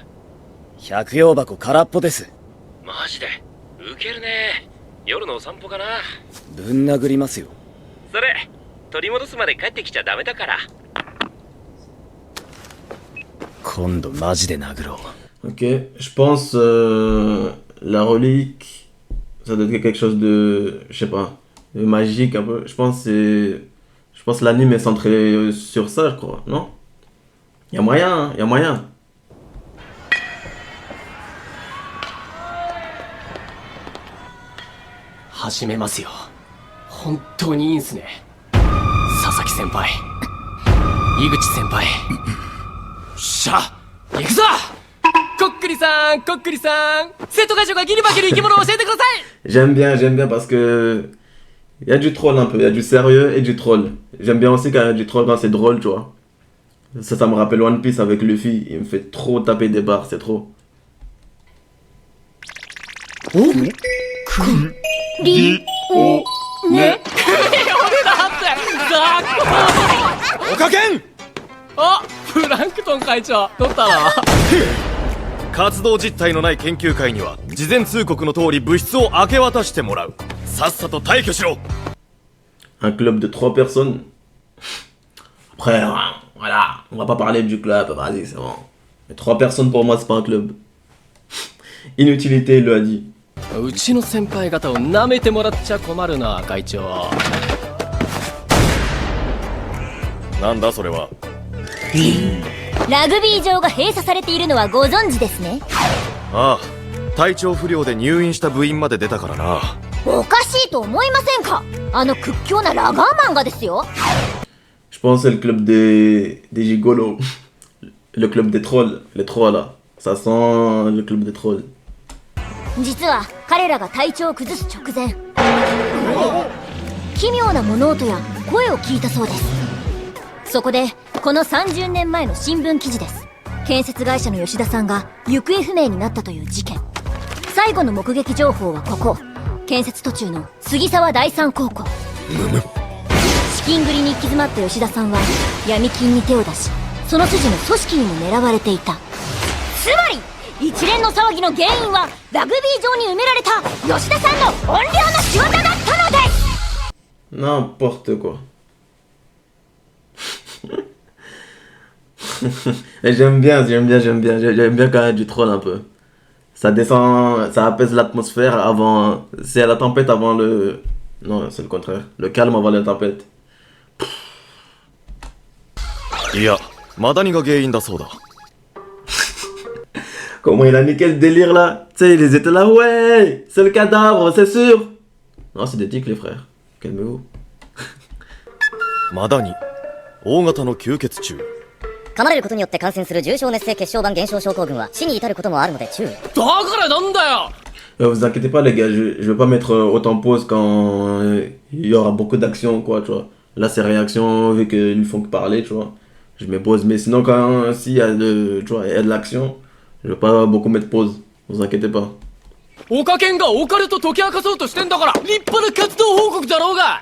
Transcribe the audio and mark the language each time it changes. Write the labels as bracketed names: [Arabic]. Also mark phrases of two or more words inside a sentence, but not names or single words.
[Japanese] 百葉箱空っぽです。マジでウケるね。夜のお散歩かな。ぶん殴りますよ。それ取り戻すまで帰ってきちゃダメだから。今度マジで殴ろう。 [French] Ok, je pense la relique, ça doit être quelque chose de, je sais pas, de magique un peu. Je pense l'anime est centré sur ça, je crois, non? Y a moyen, hein, y a moyen. [Japanese] 始めますよ。本当にいいんすね。佐々木先輩、井口先輩。しゃ、行くぞ。こっくりさん、こっくりさん、生徒会長がギリ化ける生き物を教えてください。 [French] J'aime bien parce que y a du troll un peu, y a du sérieux et du troll. J'aime bien aussi quand y a du troll quand c'est drôle, tu vois. Ça me rappelle One Piece avec Luffy, il me fait trop taper des barres, c'est trop. [Japanese] りおねおかけん。あ、プランクトン会長、取ったの？活動実態のない研究会には事前通告の通り物質を明け渡してもらう。さっさと退去しろ。 [French] Un club de 3 personnes. Après, voilà, on va pas parler du club, vas-y, c'est bon. Mais 3 personnes pour moi, c'est pas un club. Inutilité, il l'a dit. [Japanese] うちの先輩方を舐めてもらっちゃ困るな、会長。なんだそれは。ラグビー場が閉鎖されているのはご存知ですね。ああ、体調不良で入院した部員まで出たからな。おかしいと思いませんか？あの屈強なラガーマンがですよ。 [French] Je pense que c'est le club des gigolos. Le club des trolls, les trolls là. Ça sent le club des trolls. [Japanese] 実は彼らが体調を崩す直前、奇妙な物音や声を聞いたそうです。そこでこの30年前の新聞記事です。建設会社の吉田さんが行方不明になったという事件。最後の目撃情報はここ、建設途中の杉沢第三高校。資金繰りに行き詰まった吉田さんは闇金に手を出し、その筋の組織にも狙われていた。つまり一連の騒ぎの原因はラグビー場に埋められた吉田さんの怨霊の仕業だったのです。 [French] N'importe quoi. Et j'aime bien quand il y a du troll un peu. Ça descend, ça apaise l'atmosphère avant. C'est la tempête avant le. Non, c'est le contraire. Le calme avant la tempête. [Japanese] いや、マダニが原因だそうだ。 [French] Comment il a niqué le délire là? Tu sais, ils étaient là, ouais, c'est le cadavre, c'est sûr. Non, c'est des tics les frères. Calmez-vous. [Japanese] マダニ、大型の吸血虫。噛まれることによって感染する重症熱性血小板減少症候群は死に至ることもあるので注意。だからなんだよ。 [French] Vous inquiétez pas les gars, je vais pas mettre autant pause quand il y aura beaucoup d'action quoi, tu vois. Là c'est réaction vu qu'ils ne font que parler, tu vois. Je mets pause, mais sinon quand s'il y a de, tu vois, il y a de l'action, je vais pas beaucoup mettre pause. Vous inquiétez pas. [Japanese] オカケンがオカルト解き明かそうとしてんだから立派な活動報告だろうが。